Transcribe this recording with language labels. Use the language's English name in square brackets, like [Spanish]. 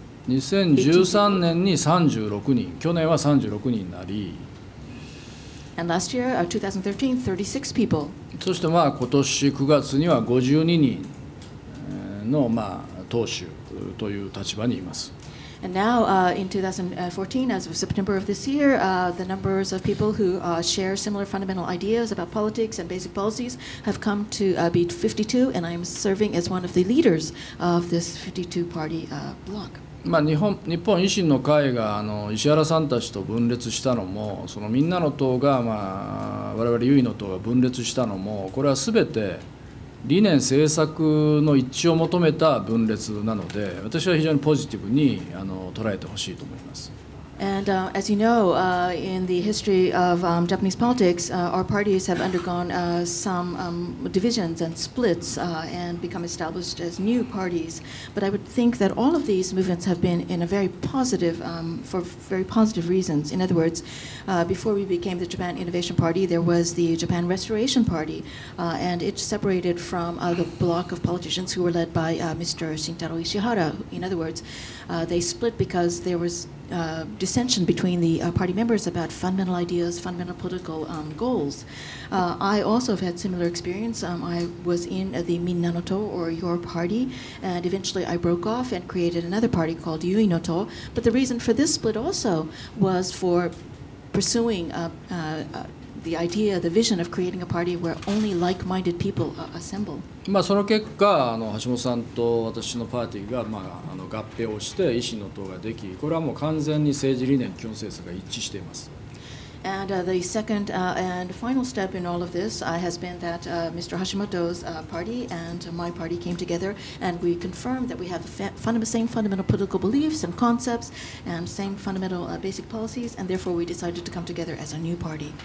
[Japanese] 2013年に36人、去年は36人になり、 [English] and last year, 2013, 36 people. [Japanese] そして今年9月には52人の党首という立場にいます。 [English] And now, in 2014, as of September of this year, the numbers of people who share similar fundamental ideas about politics and basic policies have come to be 52, and I am serving as one of the leaders of this 52-party bloc. [Japanese] 日本維新の会が石原さんたちと分裂したのも、そのみんなの党が我々優位の党が分裂したのも、これはすべて理念政策の一致を求めた分裂なので、私は非常にポジティブに捉えてほしいと思います。 [English] And as you know, in the history of Japanese politics, our parties have undergone some divisions and splits and become established as new parties. But I would think that all of these movements have been in a very positive, for very positive reasons. In other words, before we became the Japan Innovation Party, there was the Japan Restoration Party, and it separated from the bloc of politicians who were led by Mr. Shintaro Ishihara. In other words, they split because there was dissension between the party members about fundamental ideas, fundamental political goals. I also have had similar experience. I was in the Minna-no-to, or your party, and eventually I broke off and created another party called Yui-no-to. But the reason for this split also was for pursuing the idea, the vision of creating a party where only like-minded people assemble. [Japanese] その結果橋本さんと私のパーティーが合併をして維新の党ができ、これはもう完全に政治理念基本政策が一致しています。 [English] And the second and final step in all of this has been that Mr. Hashimoto's party and my party came together, and we confirmed that we have the same fundamental political beliefs and concepts and same fundamental basic policies, and therefore we decided to come together as a new party.